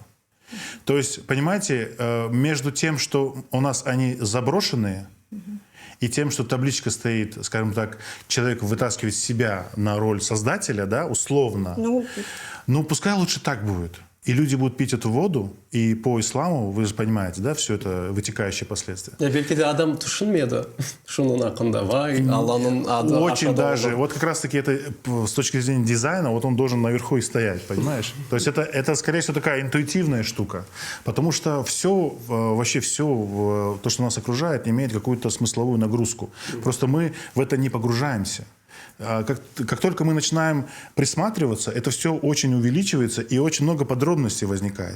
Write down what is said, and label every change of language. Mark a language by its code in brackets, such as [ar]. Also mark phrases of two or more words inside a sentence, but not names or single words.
[ru] То есть, понимаете, между тем, что у нас они заброшенные, и тем, что табличка стоит, скажем так, человек вытаскивает себя на роль создателя, да, условно. Ну, пускай лучше так будет. И люди будут пить эту воду, и по исламу, вы же понимаете, да, все это вытекающие последствия. [tr] Belki de adam düşünmedi. Şunun hakkında vay, Allah'ın adı. [ru] Очень даже, вот как раз-таки это с точки зрения дизайна, вот он должен наверху и стоять, понимаешь? То есть это скорее всего такая интуитивная штука, потому что все, вообще все, то, что нас окружает, имеет какую-то смысловую нагрузку. Просто мы в это не погружаемся. Как только мы начинаем присматриваться, это все очень увеличивается и очень много подробностей возникает.